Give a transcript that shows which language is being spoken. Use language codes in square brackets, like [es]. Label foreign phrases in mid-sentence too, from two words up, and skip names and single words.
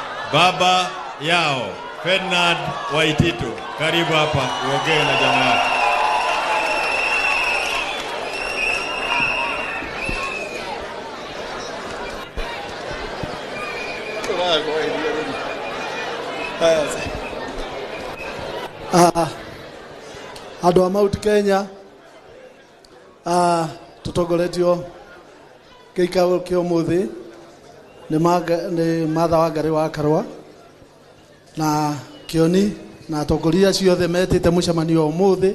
[sw] baba yao Ferdinand Waititu, karibu hapa uongee na jamaa. [ki] Andũ a Mount Kenya tutongoretio gĩikaro kĩa ũmũthĩ nĩ Martha Wangari wa Karua na Kioni na atongoria ciothe metĩte mũcemanio ũmũthĩ.